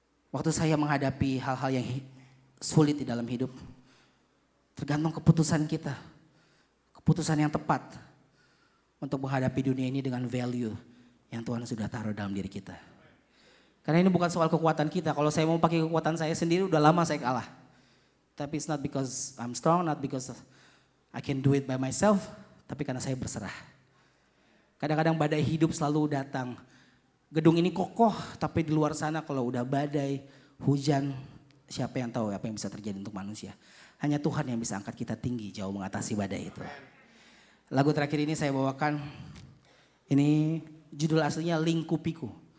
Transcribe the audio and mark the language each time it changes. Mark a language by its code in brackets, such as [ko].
[id] Waktu saya menghadapi hal-hal yang sulit di dalam hidup, tergantung keputusan kita. Keputusan yang tepat untuk menghadapi dunia ini dengan value yang Tuhan sudah taruh dalam diri kita. Karena ini bukan soal kekuatan kita. Kalau saya mau pakai kekuatan saya sendiri, udah lama saya kalah. Tapi [en] it's not because I'm strong, not because I can do it by myself, [id] tapi karena saya berserah. Kadang-kadang badai hidup selalu datang. Gedung ini kokoh, tapi di luar sana kalau udah badai, hujan, siapa yang tahu apa yang bisa terjadi untuk manusia. Hanya Tuhan yang bisa angkat kita tinggi, jauh mengatasi badai itu. Lagu terakhir ini saya bawakan, ini judul aslinya Lingkupiku.